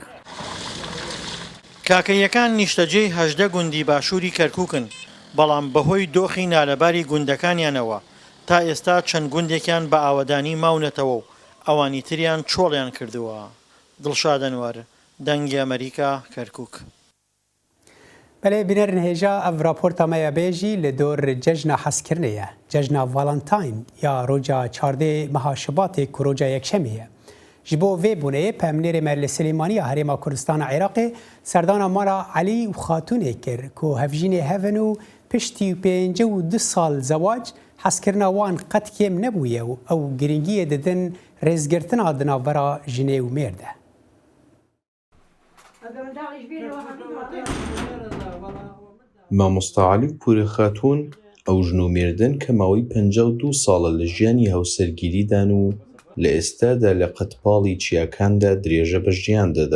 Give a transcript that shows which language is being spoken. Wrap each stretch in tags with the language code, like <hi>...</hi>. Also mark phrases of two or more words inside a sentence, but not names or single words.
<ckb>کاکەیەکان نیشتەجێی 18 گوندی باشووری کەرکووکن بەڵام بەهۆی دۆخی نالەباری گوندەکانیانەوە تا ئێستا چەند گوندێکیان بە ئاوەدانی ماونەتەوە و ئەوانی تریان چۆڵیان کردووە. دڵشاد ئەنوەر دەنگی ئەمریکا کەرکووک.</ckb> <ku>بەڵێ بینەرن هێژا ئەڤ راپۆرتەمەیە بێژی لە دۆر جەژنە حەزکردنەیە جەژنە ڤالەنتاین یا ڕۆژە چاردێ مەها شەباتێک و ڕۆژە یەکشەمەیە ji bo vê bûneyê Pemnêrê me li Silêmaniya Herêma Kurdistana Iraqê serdana mala Elî û Xatûnê kir ku hevjînê hevin û piştî 52 sal zewac hezkirina wan qet kêm nebûye û ew giringiyê didin rêzgirtina di navbera jinê û mêr de.</ku> <ckb>مامۆستا عەلی پورەخاتوون ئەو ژن و مێردن کە ماوەی 52 ساڵە لە ژیانی هاوسەرگیریدان و لە ئێستادا لە قەتپاڵی چیاکاندا درێژە بە ژیان دەدەن.</ckb>